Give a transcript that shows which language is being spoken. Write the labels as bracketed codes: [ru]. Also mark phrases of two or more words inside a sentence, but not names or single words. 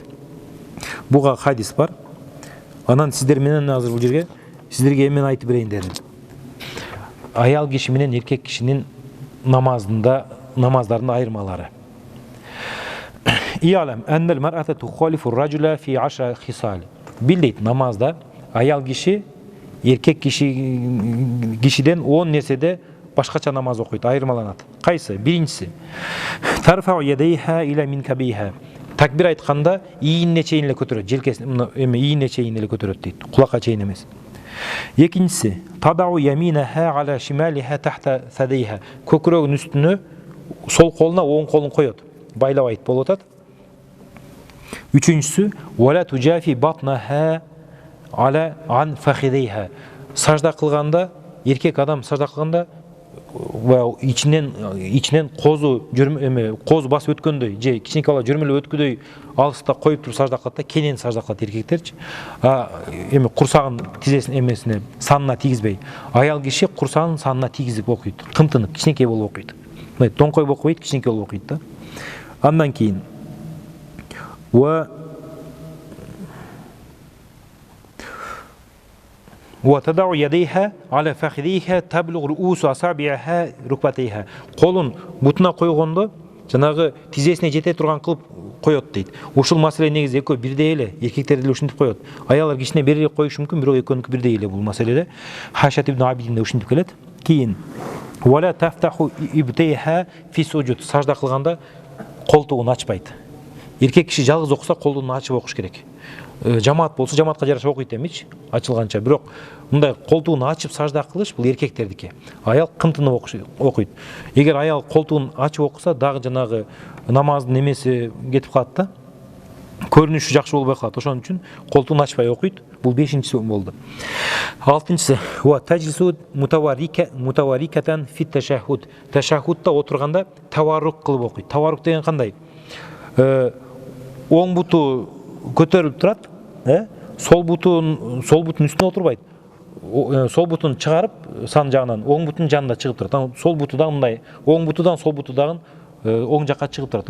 [ky] Буга хадис бар. Анан сиздер менен азыр бул жерге сиздерге эмен айтып берейин дедим. Аял киши менен эркек кишинин намаздардын айырмалары. [ar] اعلم أن المرأة تخالف الرجل في 10 خصال. [ky] Билдейт, намазда аял киши эркек кишиден 10 нерседе башкача намаз окуйт, айырмаланат. Кайсы? [ar] Биринчиси ترفع يديها إلى منكبيها. [ky] Такбир айтканда ийине чейин эле көтөрөт, желкесин ийине чейин эле көтөрөт дейт, кулакка чейин эмес. [ar] Экинчиси تضع يمينها على شمالها تحت ثدييها. [ky] Көкүрөгүнүн үстүнө сол колуна оң колун коёт, байлабайт болуп атат. [ar] Үчүнчүсү ولا تجافي بطنها عن فخذيها. [ky] Сажда кылганда, эркек адам сажда кылганда ичинен козу басып өткөндөй, же кичинекей бала жүрмөлөп өткөндөй алыста коюп туруп сажда кылат да, кенен сажда кылат эркектерчи. Курсагын тизесин эмесине санына тийгизбей. Аял киши курсагын санына тийгизип окуйт, кымтынып, кичинекей болуп окуйт. Тоңкой окуйт, кичинекей болуп окуйт да. Андан кийин [ar] وتضع يديها على فخذيها تبلغ رؤوس أصابعها ركبتيها. [ky] Колун бутуна койгондо жанагы тизесине жете турган кылып коёт дейт. Ушул маселе негизи экөө бирдей эле, эркектер деле ушинтип коёт. Аялдар кичине берирээк коюшу мүмкүн, бирок экөөнүкү бирдей эле бул маселеде. Хашат ибн Абидин да ушинтип келет. [ar] Кийин ولا تفتح إبطيها في السجود. [ky] Сажда кылганда колтугун ачпайт. Эркек киши жалгыз окуса колун ачып окуш керек. Жамаат болсо жамаатка жараша окуйт эмичи, ачылганча. Бирок мындай колтугун ачып сажда кылыш бул эркектердики. Аял кымтынып окуйт. Эгер аял колтугун ачып окуса, дагы жанагы намаздын эмеси кетип калат да. Көрүнүшү жакшы болбой калат. Ошон үчүн колтугун ачпай окуйт. Бул 5-чиси болду. [ar] 6-чысы وتجلس متوركة في التشهد. [ky] Ташаххудта отурганда таваррук кылып окуйт. Таваррук деген кандай? Оң буту көтөрүлүп турат, сол бутун үстүнө отурбайт. Сол бутун чыгарып сан жагынан оң бутун жанында чыгып турат. Сол буту да мындай, оң бутудан сол буту дагы оң жакка чыгып турат.